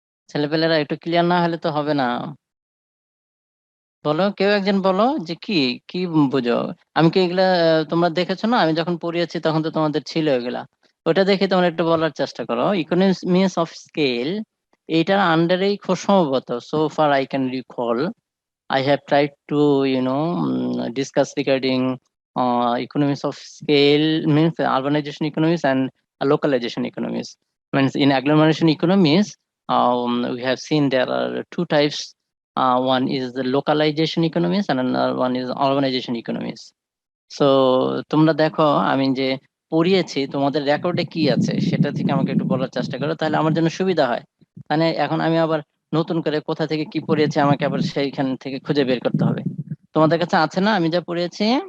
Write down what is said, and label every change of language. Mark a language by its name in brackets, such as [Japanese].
[Bangla] ছেলেপেলেরা একটু ক্লিয়ার না হলে তো হবে না। বলো, কেউ একজন বলো যে কি কি বুঝো। আমি কি এগুলা তোমরা দেখেছো না? আমি যখন পড়িয়েছি তখন তো তোমাদের ছিল এগুলা। ওটা দেখে তোমরা একটু বলার চেষ্টা করো। [English] economies of scale [Bangla] এইটার আন্ডারেই খুব সম্ভবত, [English] So far I can recall, I have tried to, discuss regarding economies of scale, means urbanization economies and localization economies. Means in agglomeration economies, we have seen there are two types. One is the localization economies and another one is urbanization economies. [Bangla] So তোমরা দেখো আমি যে পড়িয়েছি তোমাদের রেকর্ডে কি আছে সেটা থেকে আমাকে একটু বলার চেষ্টা করো, তাহলে আমার জন্য সুবিধা হয়। মানে এখন আমি আবার নতুন করে কোথা থেকে কি পড়িয়েছি আমাকে আবার সেইখান থেকে খুঁজে বের করতে হবে। তোমাদের কাছে আছে না আমি যা পড়িয়েছি?